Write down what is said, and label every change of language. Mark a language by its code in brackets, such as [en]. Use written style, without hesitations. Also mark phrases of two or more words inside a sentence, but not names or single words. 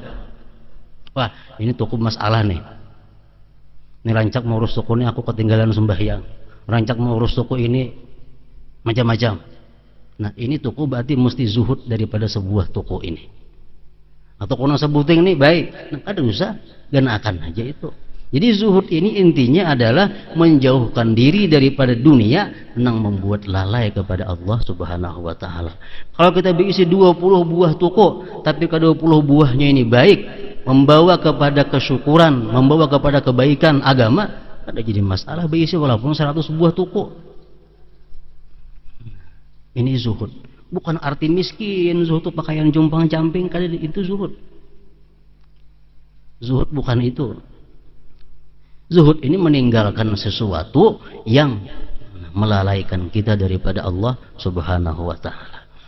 [bjn] Wah ini toko masalah nih. Ini rancak mau urus toko ini aku ketinggalan sembahyang. Rancak mau urus toko ini macam-macam. [id] Nah ini toko berarti mesti zuhud daripada sebuah toko ini. [bjn] Atau kono sebuting ini baik. Nah kada usah, dan akan aja itu. [id] Jadi zuhud ini intinya adalah menjauhkan diri daripada dunia yang membuat lalai kepada Allah [ar] سبحانه وتعالى. [id] Kalau kita berisi 20 buah toko, tapi ke-20 buahnya ini baik, membawa kepada kesyukuran, membawa kepada kebaikan agama, ada jadi masalah berisi walaupun 100 buah toko. Ini zuhud. [bjn] Bukan arti miskin, zuhud itu pakaian jumpang camping, kada itu zuhud. [id] Zuhud bukan itu. Zuhud ini meninggalkan sesuatu yang melalaikan kita daripada Allah [ar] سبحانه وتعالى.